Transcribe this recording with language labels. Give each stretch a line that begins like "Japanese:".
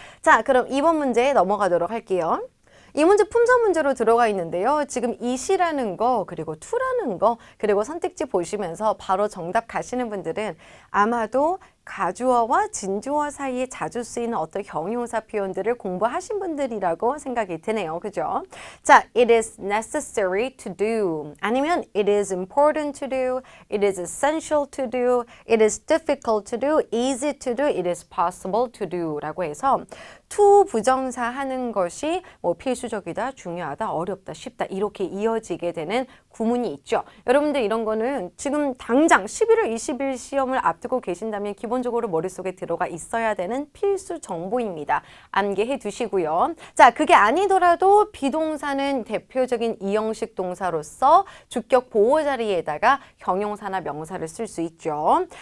Korean: 자, 그럼 2번 문제 넘어가도록 할게요. 이 문제 품사 문제로 들어가 있는데요. 지금 it이라는 거 그리고 to라는 거 그리고 선택지 보시면서 바로 정답 가시는 분들은 아마도 가주어와 진주어 사이에 자주 쓰이는 어떤 형용사 표현들을 공부하신 분들이라고 생각이 드네요. 그죠?
English: 자, it is necessary to do 아니면 it is important to do, it is essential to do, it is difficult to do, easy to do, it is possible to do
Korean: 라고 해서 to 부정사 하는 것이 뭐 필수적이다, 중요하다, 어렵다, 쉽다 이렇게 이어지게 되는 구문이 있죠. 여러분들 이런 거는 지금 당장 11월 20일 시험을 앞두고 계신다면 기본적으로 머릿속에 들어가 있어야 되는 필수 정보입니다. 암기해 두시고요. 자, 그게 아니더라도 비동사는 대표적인 이형식 동사로서 주격 보호 자리에다가 형용사나 명사를 쓸 수 있죠.